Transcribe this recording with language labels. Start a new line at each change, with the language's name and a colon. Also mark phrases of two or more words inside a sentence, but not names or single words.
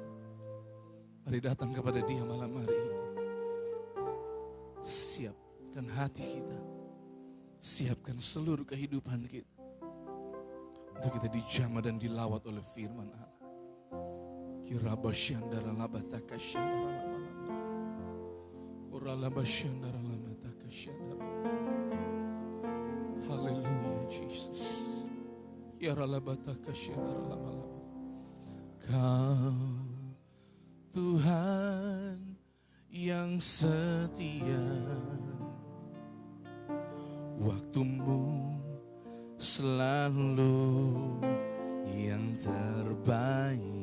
Indonesian: Mari datang kepada Dia malam hari ini. Siapkan hati kita. Siapkan seluruh kehidupan kita untuk kita dijamah dan dilawat oleh firman Allah. Kirabasyandara labataka syandara lama-lama. Uralabasyandara labataka syandara. Haleluya Jesus. Kiralabataka syandara lama-lama. Kau Tuhan yang setia, waktumu selalu yang terbaik.